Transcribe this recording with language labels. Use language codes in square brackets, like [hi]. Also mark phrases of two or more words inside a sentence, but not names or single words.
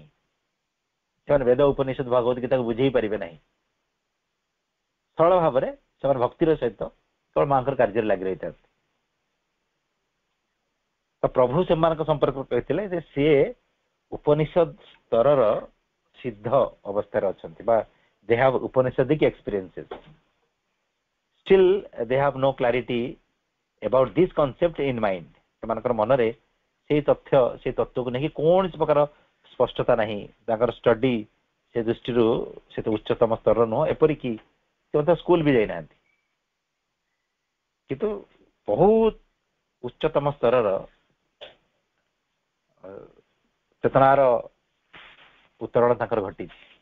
[or] ସେମାନେ ବେଦ ଉପନିଷଦ ଭଗବତ ଗୀତାକୁ ବୁଝେଇ ପାରିବେ ନାହିଁ। ସରଳ ଭାବରେ ସେମାନେ ଭକ୍ତିର ସହିତ କେବଳ ମାଙ୍କର କାର୍ଯ୍ୟରେ ଲାଗି ରହିଥାନ୍ତି। ତ ପ୍ରଭୁ ସେମାନଙ୍କ ସମ୍ପର୍କରେ କହିଥିଲେ ଯେ ସିଏ ଉପନିଷଦ ସ୍ତରର ସିଦ୍ଧ ଅବସ୍ଥାରେ ଅଛନ୍ତି, ବା [en] they have upanishadic experiences, still they have no clarity about this concept in mind। [or] ସେମାନଙ୍କର ମନରେ ସେଇ ତଥ୍ୟ, ସେଇ ତତ୍ତ୍ୱକୁ ନେଇକି କୌଣସି ପ୍ରକାର ସ୍ପଷ୍ଟତା ନାହିଁ। ତାଙ୍କର ଷ୍ଟଡି ସେ ଦୃଷ୍ଟିରୁ ସେ ତ ଉଚ୍ଚତମ ସ୍ତରର ନୁହଁ, ଏପରିକି ସେ ମଧ୍ୟ ସ୍କୁଲ ବି ଯାଇନାହାନ୍ତି, କିନ୍ତୁ ବହୁତ ଉଚ୍ଚତମ ସ୍ତରର ଚେତନାର ଉତ୍ତରଣ ତାଙ୍କର ଘଟିଛି।